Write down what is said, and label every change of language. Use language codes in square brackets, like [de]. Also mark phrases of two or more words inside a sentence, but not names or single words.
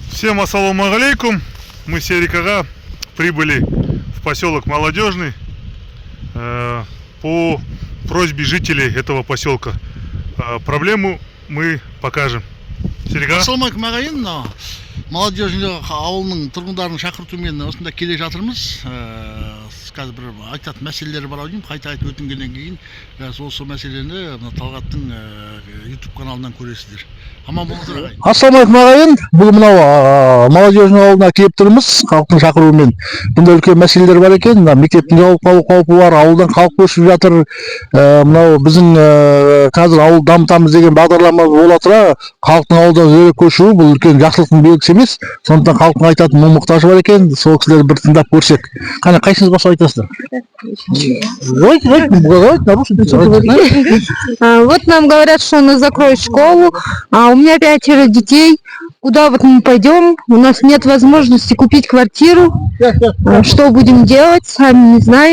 [ar] Всем السلام عليكم. [ru] Мы с Ярикага прибыли в поселок Молодежный по просьбе жителей этого поселка. Проблему мы покажем. Серика? [kk] Ассаламалейкум ағайын, Молодежный ауылының тұрғындарын шақыртумен осында келе жатырмыз. Қазір бір айтатын мәселелері бар деймін, қайта өтінгеннен кейін осы мәселені Талғаттың YouTube каналынан көресіздер. Аман болыңыздар ағайын. Ассаламалейкум ағайын. Бұл мынау Молодежный ауылына келіп тұрмыз, халықтың шақыруымен. Бұнда үлкен мәселелер бар екен. Мектептің жауып қалу қаупі бар, ауылдан халық көшіп жатыр. Мынау біздің қазір ауыл дамытамыз деген бағдарлама бола тұра, халықтың ауылдан өзге көшуі бұл үлкен жақсылықтың белгісі емес. Сондықтан халықтың айтатын мұң-мұқтажы бар екен. Сол кісілерді бір тыңдап көрсек. Қане, қайсыңыз басқа айтасыздар? [ru] Вот нам говорят, что нас закроют школу, а у меня 5 детей. Куда вот мы пойдем? У нас нет возможности купить квартиру. Что будем делать? Сами не знаем.